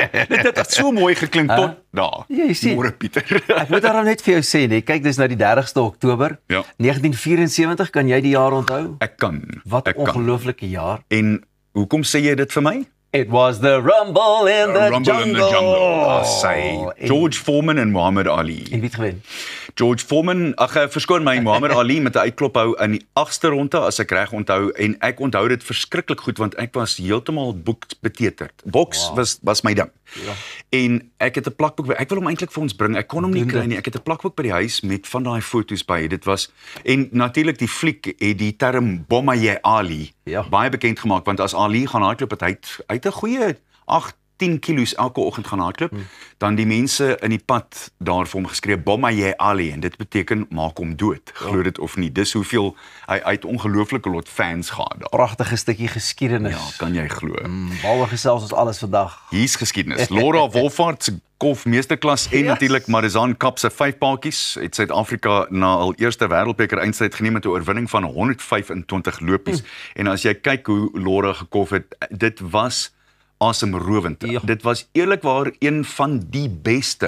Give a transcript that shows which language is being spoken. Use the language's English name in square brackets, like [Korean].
[Afrikaans] Dit het so mooi geklink tot daar. Ja, jy sien. Môre Pieter. Ek moet daarom net vir jou sê, nee, kyk dis nou die 30ste Oktober. Ja. 1974, kan jy die jaar onthou? Ek kan. Wat 'n ek kan. ongelooflike jaar. En hoekom sê jy dit vir my? [English] It was the rumble in the jungle. [Afrikaans] George Foreman en Muhammad Ali. En wie het gewen? George Foreman, verskoon my, Muhammad Ali met 'n uitklop hou in die 8ste ronde as ek reg onthou en ek onthou dit verskriklik goed want ek was heeltemal boksbeteterd. Boks was my ding. Ja. En ek het 'n plakboek, ek wil hom eintlik vir ons bring. Ek kon hom nie kry nie. Ek het 'n plakboek by die huis met van daai foto's by. Dit was en natuurlik die fliek het die term Bomaye Ali baie bekend gemaak want as Ali gaan hardloop het hy uit 'n goeie 8-10 kilos elke oggend gaan hardloop, dan die mense in die pad daar vir hom geskree Bomaye Ali en dit beteken maak hom dood. Glo dit of nie. Dis hoeveel hy uit ongelooflike lot fans gehad daar. Pragtige stukkie geskiedenis. Ja, kan jy glo. Waaroor gesels ons alles vandag? Hier's geskiedenis. Laura Wolfhard se golf meesterklas en natuurlik Marizaan Kap se 5 paadjies het Suid-Afrika na al eerste wêreldbeker eindstryd geneem met 'n oorwinning van 125 lopies. En as jy kyk hoe Laura gekolf het, dit was asemrowend. Ja. Dit was eerlikwaar een van die beste.